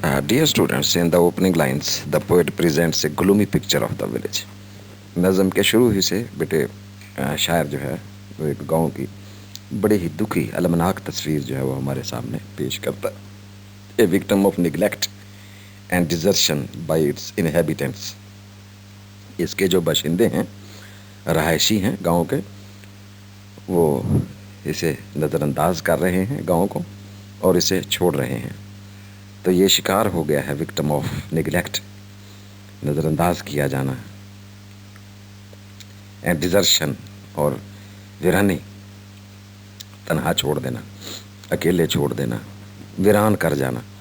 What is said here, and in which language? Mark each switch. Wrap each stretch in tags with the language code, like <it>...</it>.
<en>Dear students, in the opening lines, the poet presents a gloomy picture of the village.</en> <ur>نظم کے شروع ہی سے بیٹے شاعر جو ہے وہ ایک گاؤں کی بڑی ہی دکھی المناک تصویر جو ہے وہ ہمارے سامنے پیش کرتا ہے.</ur> <en>A victim of neglect and desertion by its inhabitants.</en> <ur>اس کے جو باشندے ہیں، رہائشی ہیں گاؤں کے، وہ اسے نظر انداز کر رہے ہیں گاؤں کو، اور اسے چھوڑ رہے ہیں. تو یہ شکار ہو گیا ہے</ur> <en>victim of neglect,</en> <ur>نظر انداز کیا جانا،</ur> <en>and desertion,</en> <ur>اور ویرانی، تنہا چھوڑ دینا، اکیلے چھوڑ دینا، ویران کر جانا.</ur>